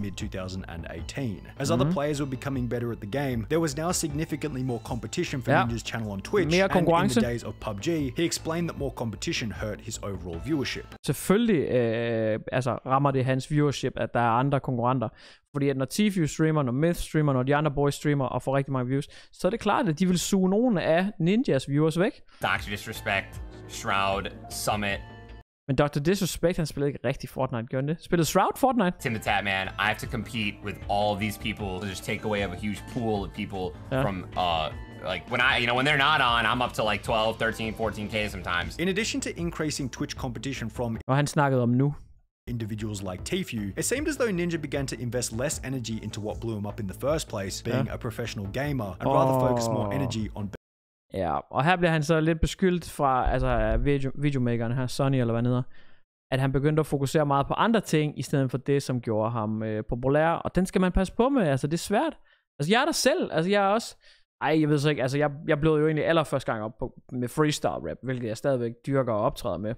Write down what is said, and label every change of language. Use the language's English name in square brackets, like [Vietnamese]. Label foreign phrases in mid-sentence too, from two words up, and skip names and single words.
[English] Mid-2018. As other players were becoming better at the game, there was now significantly more competition for Ninja's channel on Twitch. [Danish] Mere konkurrence. [English] And in the days of PUBG, he explained that more competition hurt his overall viewership. [Danish] Selvfølgelig rammer det hans viewership, at der er andre konkurrenter. Fordi at når Tfue streamer, når Myth streamer, når de andre boys streamer og får rigtig mange views, så er det klart, at de vil suge nogle af Ninjas viewers væk. Dr. Disrespect, Shroud, Summit. Men Dr. Disrespect, han spillede ikke rigtig Fortnite, gjorde han det? Spillede Shroud Fortnite? [English] Tim the Tap Man, I have to compete with all of these people to just take away a huge pool of people from, like, when they're not on, I'm up to like 12, 13, 14K sometimes. In addition to increasing Twitch competition from [Danish] og han snakkede om nu. [English] Individuals like Tfue, it seemed as though Ninja began to invest less energy into what blew him up in the first place, being a professional gamer, and rather focus more energy on. [Danish] Ja, og her bliver han så lidt beskyldt fra videomakeren her, Sonny eller hvad han hedder, at han begyndte at fokusere meget på andre ting, i stedet for det, som gjorde ham populær, og den skal man passe på med, altså det er svært. Altså jeg er der selv, altså jeg er også, jeg ved så ikke, altså jeg blev jo egentlig allerførste gang op med [English] freestyle rap, [Danish] hvilket jeg stadigvæk dyrker og optræder med.